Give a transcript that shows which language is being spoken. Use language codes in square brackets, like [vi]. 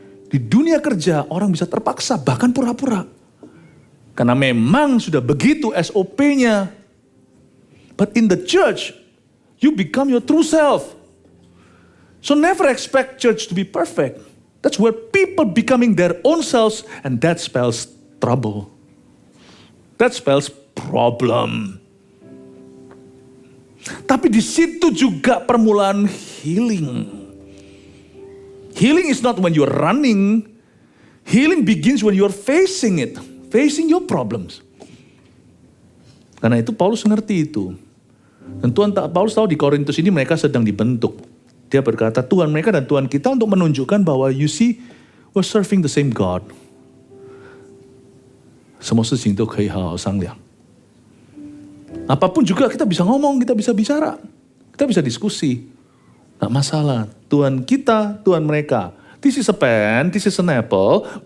[id] Di dunia kerja, orang bisa terpaksa, bahkan pura-pura. Karena memang sudah begitu SOP-nya. [en] But in the church, you become your true self. So never expect church to be perfect. That's where people becoming their own selves, and that spells trouble. That spells problem. [id] Tapi di situ juga permulaan healing. [en] Healing is not when you're running. Healing begins when you're facing it. Facing your problems. [id] Karena itu Paulus ngerti itu. Dan Paulus tahu di Korintus ini mereka sedang dibentuk. Dia berkata, Tuhan mereka dan Tuhan kita untuk menunjukkan bahwa [en] you see, we're serving the same God. [zh] 什么事情都可以好好商量. [id] Apapun juga kita bisa ngomong, kita bisa bicara. Kita bisa diskusi. Nggak masalah. Tuhan kita, Tuhan mereka. [en] This is a pen, this is an apple.